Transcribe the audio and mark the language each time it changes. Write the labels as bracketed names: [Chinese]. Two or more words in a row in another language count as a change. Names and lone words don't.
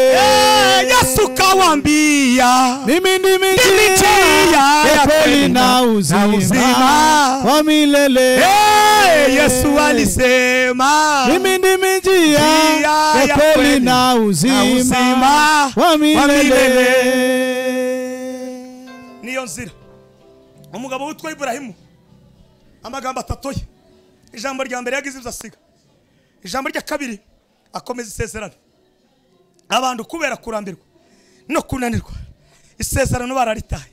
[Swahili] Yesu kawaambia mimi ndimi njia ya kweli na uzima wa milele. Yesu alisema mimi ndimi njia ya kweli na uzima wa milele. [Rundi] Niyo nzira umugabo witwa Ibrahimu amagambo atatoye. Ijambo rya mbere yagize ibyo ijambo rya kabiri akomeza isezerano. Abantu kubera kurambirwa no kunanirwa isezerano bararitaye.